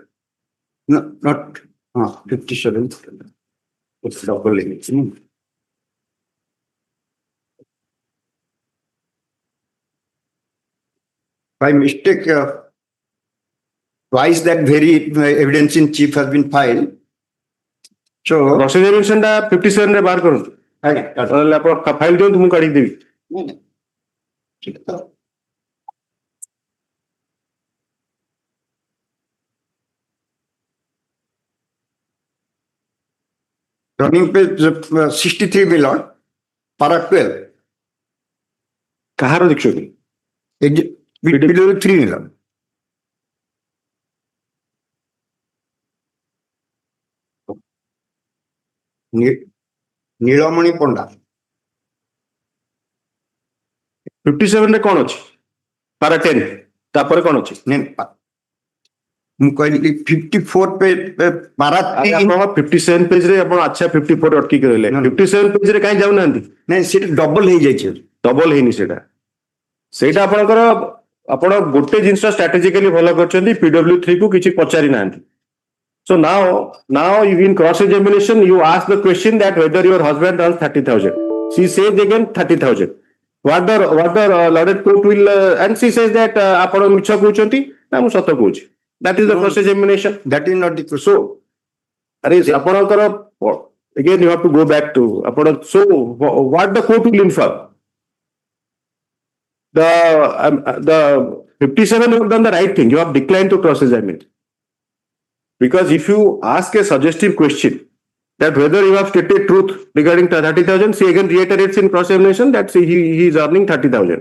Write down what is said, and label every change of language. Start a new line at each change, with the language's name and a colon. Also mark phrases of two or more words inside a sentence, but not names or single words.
English: No, not 57. It's double image. By mistake, twice that very evidence in chief has been filed. So,
Odia: Cross-examination ଟା 57 ରେ ବାହାର କରନ୍ତୁ। ନହେଲେ ଆପଣ ଫାଇଲ ଦିଅନ୍ତୁ ମୁଁ କାଢିକି ଦେବି।
English: running page 63, my lord. Para 12.
Odia: କାହାର ଦେଖିଛନ୍ତି?
English: PW3, my lord. Nilamani Ponda.
Odia: 57 ରେ କଣ ଅଛି? ପାରା 10 ତାପରେ କଣ ଅଛି? ମୁଁ କହିଲି 54 ପେଜ ପାରା 57 ପେଜ ରେ ଆପଣ ଆଚ୍ଛା 54 ଅଟକି ରହିଲେ। 57 ପେଜ ରେ କାହିଁ ଯାଉନାହାନ୍ତି? ନାଇଁ ସେଟା ଡବଲ ହେଇଯାଇଛି। ଡବଲ ହେଇନି ସେଇଟା ଆପଣଙ୍କର ଆପଣ ଗୋଟେ ଜିନିଷ ଷ୍ଟ୍ରାଟେଜିକାଲି ଭଲ କରିଛନ୍ତି, PW3 କୁ କିଛି ପଚାରି ନାହାନ୍ତି।
English: So now you in cross examination you ask the question that whether your husband earns 30,000. She says again 30,000. What the lauded court will and she says that
Odia: ଆପଣ ମିଛ କହୁଛନ୍ତି ନା ମୁଁ ସତ କହୁଛି।
English: That is the cross examination. That is not the question. So
Odia: ଆରେ ଆପଣଙ୍କର
English: again you have to go back to ଆପଣ so what the court will infer? The 57 have done the right thing. You have declined to cross examine. Because if you ask a suggestive question that whether you have stated truth regarding 30,000, she again reiterates in cross-examination that he is earning 30,000.